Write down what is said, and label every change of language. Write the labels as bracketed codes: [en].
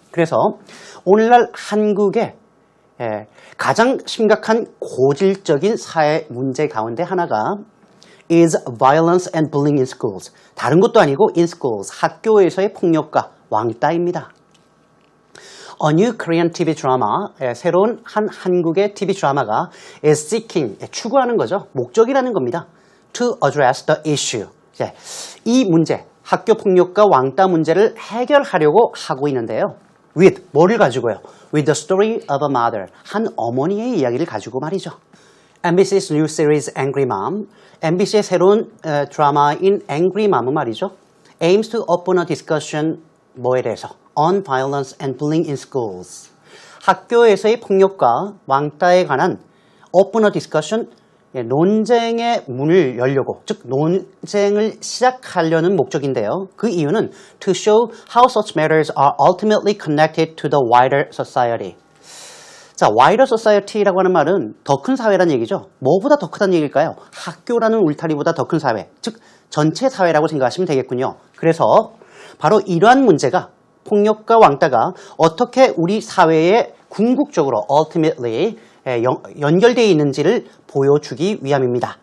[ko] 그래서 오늘날 한국의 가장 심각한 고질적인 사회 문제 가운데 하나가 [en] is violence and bullying in schools. [ko] 다른 것도 아니고 in schools, 학교에서의 폭력과 왕따입니다. [en] A new Korean TV drama, [ko] 새로운 한 한국의 TV 드라마가 [en] is seeking, [ko] 추구하는 거죠. 목적이라는 겁니다. [en] To address the issue. [ko] 이 문제, 학교 폭력과 왕따 문제를 해결하려고 하고 있는데요. With, 뭐를 가지고요? [en] With the story of a mother, [ko] 한 어머니의 이야기를 가지고 말이죠. MBC's new series Angry Mom, MBC의 새로운 드라마인 Angry Mom은 말이죠. [en] aims to open a discussion, [ko] 뭐에 대해서? [en] On violence and bullying in schools. [ko] 학교에서의 폭력과 왕따에 관한 [en] open a discussion, [ko] 논쟁의 문을 열려고, 즉 논쟁을 시작하려는 목적인데요. 그 이유는 [en] to show how such matters are ultimately connected to the wider society. [ko] 자, wider society라고 하는 말은 더 큰 사회라는 얘기죠. 뭐보다 더 크다는 얘기일까요? 학교라는 울타리보다 더 큰 사회, 즉 전체 사회라고 생각하시면 되겠군요. 그래서 바로 이러한 문제가, 폭력과 왕따가 어떻게 우리 사회에 궁극적으로 ultimately 연결되어 있는지를 보여주기 위함입니다.